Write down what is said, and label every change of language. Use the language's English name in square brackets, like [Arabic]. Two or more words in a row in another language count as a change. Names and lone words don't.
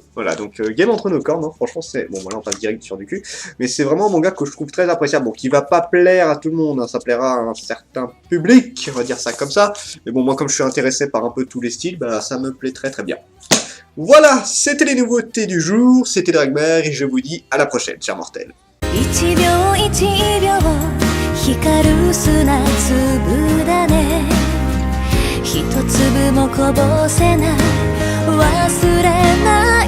[French] Voilà, donc Game entre nos corps, non, franchement, c'est... Bon, voilà, on passe direct sur du cul, mais c'est vraiment un manga que je trouve très appréciable. Bon, qui va pas plaire à tout le monde, hein, ça plaira à un certain public, on va dire ça comme ça. Mais bon, moi, comme je suis intéressé par un peu tous les styles, bah, ça me plaît très très bien. Voilà, c'était les nouveautés du jour, c'était Dragmar, et je vous dis à la prochaine, chers mortels. [Japanese] 光る砂粒だね一粒もこぼせない忘れない